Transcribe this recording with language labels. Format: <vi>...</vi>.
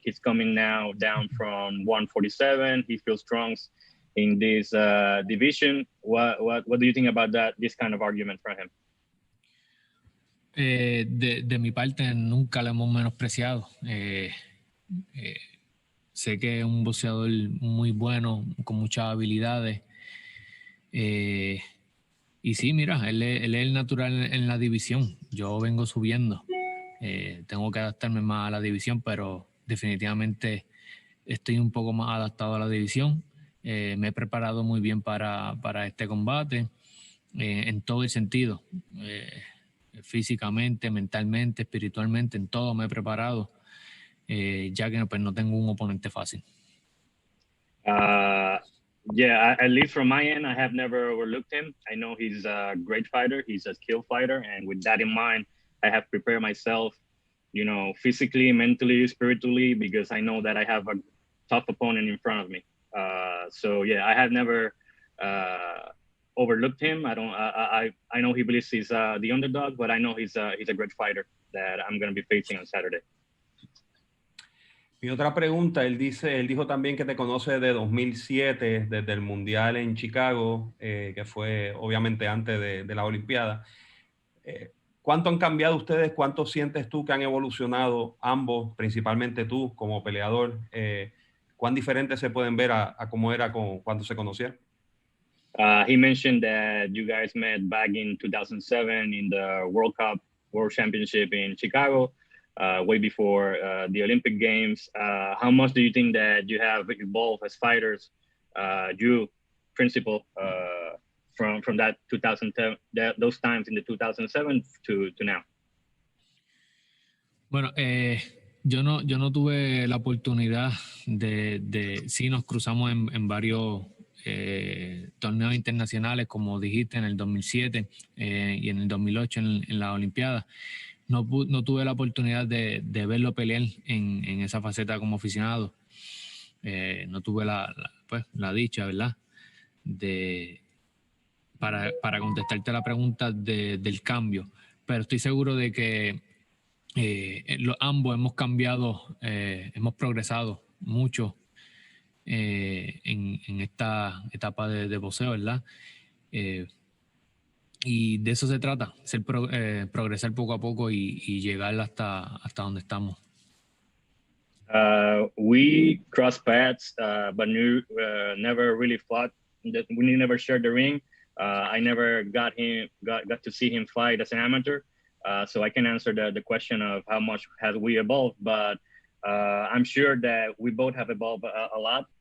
<en>He's coming now down from 147. He feels strong in this division. What do you think about that? This kind of argument from him?</en> <es>De mi parte, nunca lo hemos menospreciado. Sé que es un boxeador muy bueno, con muchas habilidades. Y sí, mira, él es el natural en la división. Yo vengo subiendo. Tengo que adaptarme más a la división, pero definitivamente estoy un poco más adaptado a la división. Me he preparado muy bien para este combate, en todo el sentido. Físicamente, mentalmente, espiritualmente, en todo me he preparado, ya que pues, no tengo un oponente fácil.</es> <en>Yeah, at least from my end, I have never overlooked him. I know he's a great fighter. He's a skilled fighter. And with that in mind, I have prepared myself, physically, mentally, spiritually, because I know that I have a tough opponent in front of me. So yeah, I have never overlooked him. I know he believes he's the underdog, but I know he's a great fighter that I'm going to be facing on Saturday.</en> <es>Y otra pregunta, él dijo también que te conoce de 2007, desde el Mundial en Chicago, que fue obviamente antes de la Olimpiada. ¿Cuánto han cambiado ustedes? ¿Cuánto sientes tú que han evolucionado ambos, principalmente tú como peleador? ¿Cuán diferentes se pueden ver a cómo era cuando se conocieron?</es> <en>He mentioned that you guys met back in 2007 in the World Championship in Chicago. Way before the Olympic Games. How much do you think that you have evolved as fighters, you principal, from that 2010, those times in the 2007 to now?</en> <es>Bueno, yo no tuve la oportunidad sí nos cruzamos en varios torneos internacionales, como dijiste, en el 2007 y en el 2008 en la Olimpiada. No tuve la oportunidad de verlo pelear en esa faceta como aficionado. No tuve la dicha, ¿verdad? Para contestarte la pregunta del cambio. Pero estoy seguro de que ambos hemos cambiado, hemos progresado mucho en esta etapa de boxeo, ¿verdad? Y de eso se trata, progresar poco a poco y llegar hasta donde estamos.</es> <en>We crossed paths, but never really fought. We never shared the ring. I never got to see him fight as an amateur. So I can answer the question of how much has we evolved, but I'm sure that we both have evolved a lot.</en>